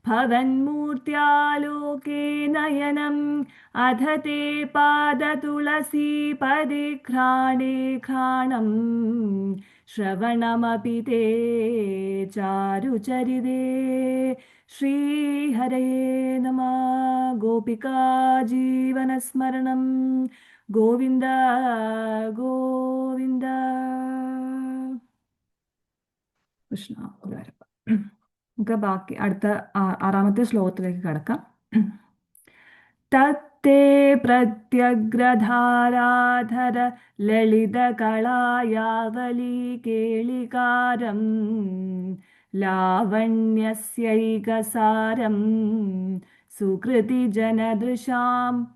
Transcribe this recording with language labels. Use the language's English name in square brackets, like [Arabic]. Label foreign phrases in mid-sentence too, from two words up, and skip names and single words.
[Sanskrit] भवन्मूर्त्यालोके नयनम् अध ते पादतुलसीपदे घ्राणे घ्राणम् श्रवणमपि ते चारुचरिते श्रीहरये नमः गोपिका जीवनस्मरणं गोविन्द गोविन्द കൃഷ്ണ ഗുരുവായൂരപ്പ. [Malayalam] നമുക്ക് ബാക്കി അടുത്ത ആറാമത്തെ ശ്ലോകത്തിലേക്ക് കടക്കാം. [Sanskrit] തത്തേ പ്രത്യഗ്രധാരാധര ലളിതകളായാവലി കേളികാരം ലാവണ്യസ്യൈകസാരം സുകൃതി ജനദൃശാം